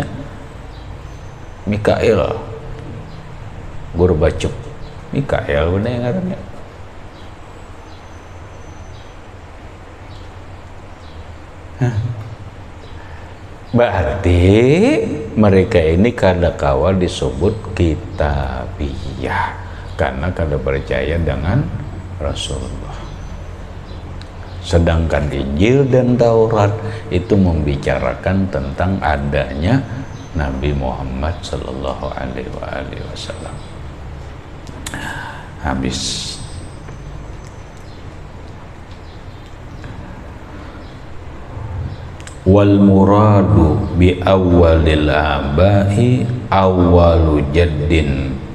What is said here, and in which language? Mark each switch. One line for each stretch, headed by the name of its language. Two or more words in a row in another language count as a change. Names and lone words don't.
Banjar: Mikael, Gorbachev, Mikael bener yang ngarannya. Berarti mereka ini kada kawal disebut kitabiah karena kada percaya dengan Rasulullah. Sedangkan Injil dan Taurat itu membicarakan tentang adanya Nabi Muhammad
Arabic: صلى الله عليه وسلم.
Banjar: Habis.
Arabic: والمراد بأول الآباء أول جد.